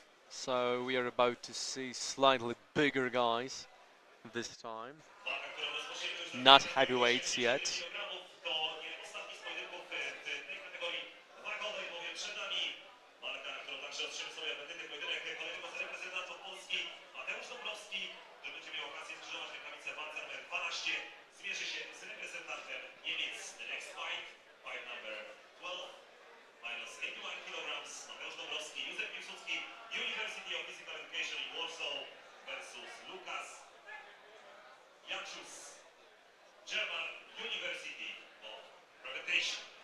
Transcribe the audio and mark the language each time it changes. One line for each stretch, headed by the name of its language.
English: So we are about to see slightly bigger guys this time. Not heavyweights yet.
Polish: To nie ostatni z pojedynków w tej kategorii wagowej, bowiem przed nami walka, którą także otrzyma sobie apetyty pojedynek kolejnego z reprezentantów Polski, Mateusz Dąbrowski, który będzie miał okazję skrzyżować rękawice w walce numer 12, zmierzy się z reprezentantem Niemiec.
English: The next fight, fight number 12, minus 81 kilograms, Mateusz Dąbrowski, Józef Piłsudski, University of Physical Education in Warsaw versus Lukas Jancius, German University of Reputation.